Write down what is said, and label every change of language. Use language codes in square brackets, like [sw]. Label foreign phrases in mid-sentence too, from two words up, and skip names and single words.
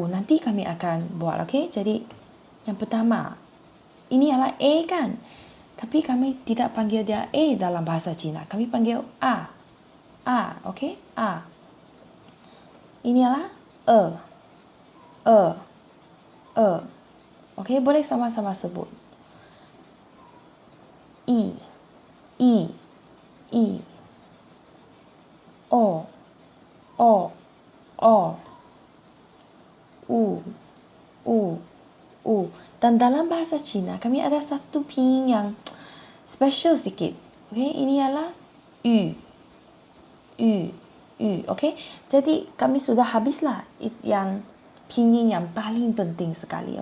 [ms] Nanti kami akan buat, okey? Jadi yang pertama, ini adalah A kan? Tapi kami tidak panggil dia A dalam bahasa Cina. Kami panggil A. A, okey? A. Ini adalah E. E. E. Okey, boleh sama-sama sebut. I. I. I. O. O. O. U. U. U. Dan dalam bahasa Cina, kami ada satu pinyin yang special sikit. Okey, ini adalah U. U. U. Okey, jadi kami sudah habislah yang pinyin yang paling penting sekali.